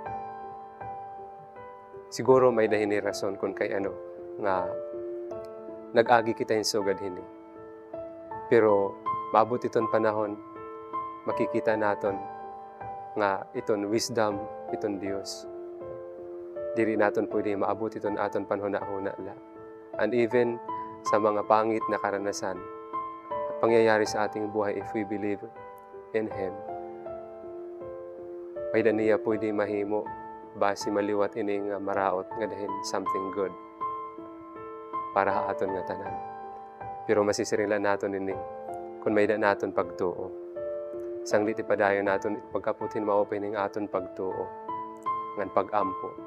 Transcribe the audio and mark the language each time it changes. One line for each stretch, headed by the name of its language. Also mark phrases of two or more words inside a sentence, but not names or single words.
Waray: Siguro may dahini rason kung kay ano nga nag-agi kita yung sugad hini. Pero maabot iton panahon, makikita naton nga iton wisdom iton Dios. Diri naton pwede maabot iton aton panhuna-huna la.
English: And even
Filipino: sa mga pangit na karanasan pangyayari sa ating buhay
English: if we believe in Him.
Waray: May daniya pwede mahimo basi maliwat ining maraot nga dahin
English: something good
Waray: para haaton nga tanan. Pero masisirilan naton ini kung may da naton pagtuo. Sanglit ipadayon naton pagkaputin maopen ning aton pagtuo ngan pag-ampo.